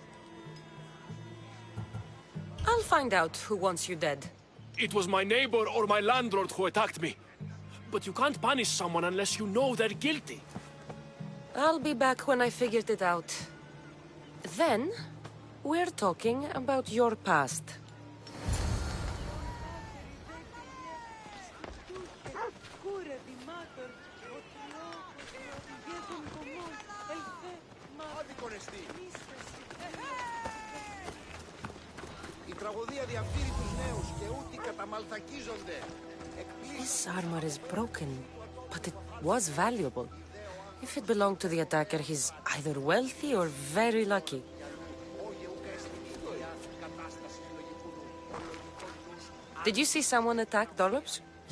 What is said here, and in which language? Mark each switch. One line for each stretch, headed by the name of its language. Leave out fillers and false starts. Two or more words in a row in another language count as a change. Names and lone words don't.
English: I'll find out who wants you dead. It was my neighbor or my landlord who attacked me. But you can't punish someone unless you know they're guilty. I'll be back when I figured it out. Then, we're talking about your past.
Greek: Η τραγωδία διαφθείρει τους νέους και ούτοι καταμαλθακίζονται.
English: This armor is broken, but it was valuable. If it belonged to the attacker, he's either wealthy or very lucky. Did you see someone attack Dollops?